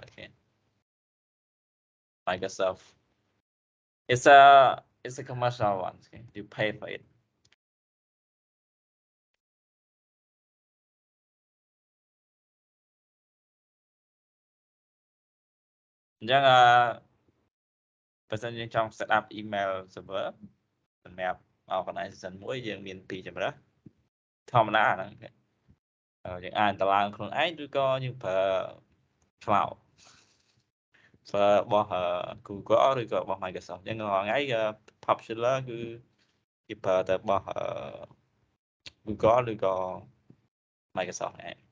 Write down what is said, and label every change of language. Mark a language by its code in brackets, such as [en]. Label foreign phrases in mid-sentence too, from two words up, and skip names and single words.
[en] Okay. Microsoft. It's a commercial one. Okay. You pay for it. [km] Then បើសិនយើងចង់ [en] set up email server [km] សម្រាប់ organization មួយ យើងមានពីរជម្រើសធម្មតាហ្នឹងយើងអាចតម្លើងខ្លួនឯងឬក៏យើងប្រើ cloud ប្រើរបស់ Google ឬក៏របស់ Microsoft អញ្ចឹងរាល់ថ្ងៃ popular គឺគេប្រើតែរបស់ Google ឬក៏ Microsoft ឯង